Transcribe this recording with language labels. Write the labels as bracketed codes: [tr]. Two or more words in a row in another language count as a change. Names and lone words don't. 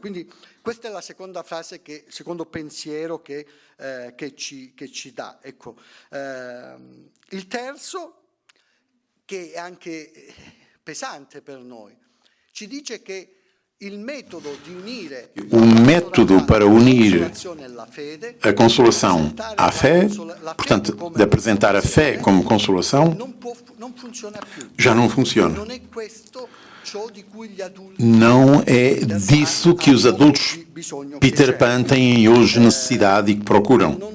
[it] Quindi questa è la seconda frase, secondo pensiero che ci dà. Ecco, il terzo, che è anche pesante per noi, ci dice che il método di unire [pt] o método para unir a consolação à fé, portanto, de apresentar a fé como consolação, já não funciona. Não é disso que os adultos Peter Pan têm hoje necessidade e que procuram.